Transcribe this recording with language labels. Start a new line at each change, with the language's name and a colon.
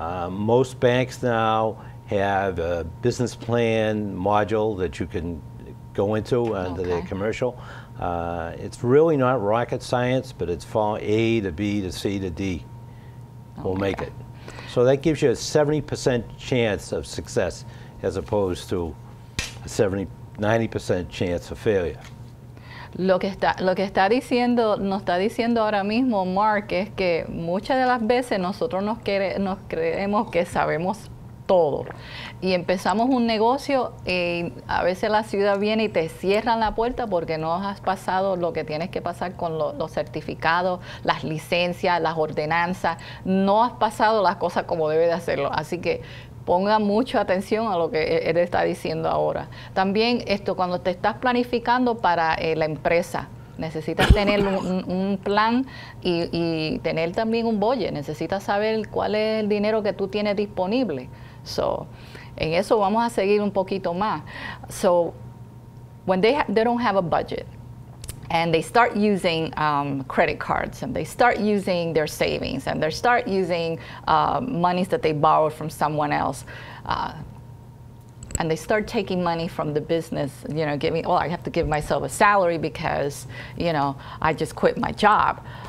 English: Most banks now have a business plan module that you can go into under their commercial. It's really not rocket science, but it's from A to B to C to D. We'll make it. So that gives you a 70% chance of success as opposed to a 90% chance of failure.
Spanish: Lo que está diciendo, nos está diciendo ahora mismo Mark, es que muchas de las veces nosotros nos creemos que sabemos todo y empezamos un negocio y a veces la ciudad viene y te cierran la puerta porque no has pasado lo que tienes que pasar con los certificados, las licencias, las ordenanzas, no has pasado las cosas como debe de hacerlo, así que ponga mucha atención a lo que él está diciendo ahora. También cuando te estás planificando para la empresa, necesitas tener un plan y tener también un budget. Necesitas saber cuál es el dinero que tú tienes disponible. So, en eso vamos a seguir un poquito más.
English: So, when they don't have a budget, and they start using credit cards, and they start using their savings, and they start using monies that they borrowed from someone else, and they start taking money from the business, you know, I have to give myself a salary because, you know, I just quit my job.